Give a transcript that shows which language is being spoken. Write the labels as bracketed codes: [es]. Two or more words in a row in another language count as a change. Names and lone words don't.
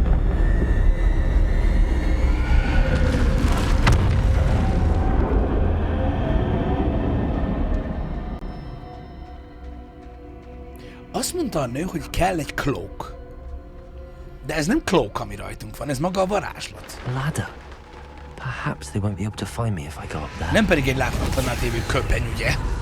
[hu] Azt mondta a nő, hogy kell egy cloak. De ez nem cloak, ami rajtunk van, ez maga a varázslat. Ladder. [en] Perhaps they won't be able to find me if I go up there. [hu] Nem pedig egy láthatatlanná tévő köpeny, ugye?